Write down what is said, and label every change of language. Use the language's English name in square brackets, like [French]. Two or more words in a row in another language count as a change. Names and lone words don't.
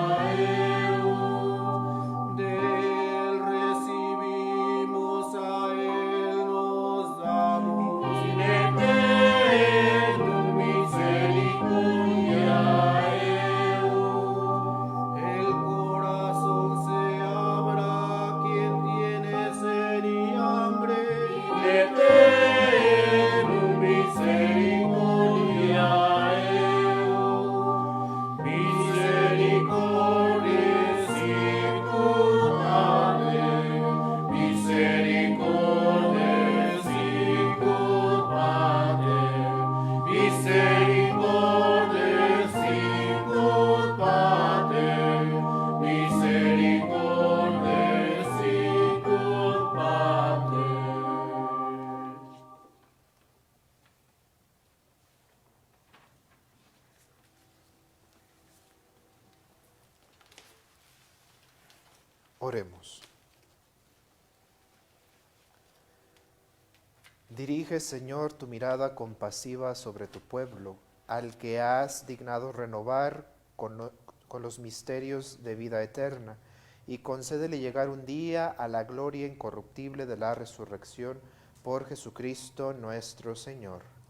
[Spanish] de él recibimos, a él nos damos, y eterno misericordia el corazón se abra a quien tiene sed y hambre, y eterno misericordia [Latin] misericordia sicut Pater, misericordia sicut Pater, misericordia sicut Pater, misericordia sicut Pater. [Spanish] Oremos. Dirige, Señor, tu mirada compasiva sobre tu pueblo, al que has dignado renovar con los misterios de vida eterna, y concédele llegar un día a la gloria incorruptible de la resurrección por Jesucristo nuestro Señor.